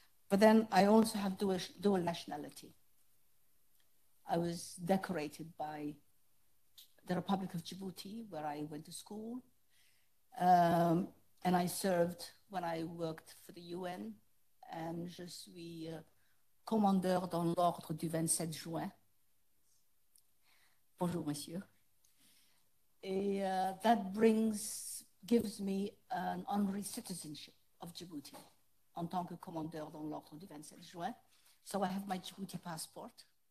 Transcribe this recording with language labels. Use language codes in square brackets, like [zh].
[en] But then I also have dual nationality. I was decorated by the Republic of Djibouti, where I went to school. And I served when I worked for the UN. [fr] And je suis commandeur dans l'ordre du 27 juin. Bonjour, monsieur. Et [en] that gives me an honorary citizenship of Djibouti [fr] en tant que commandeur dans l'ordre du 27 juin. [en] So I have my Djibouti passport.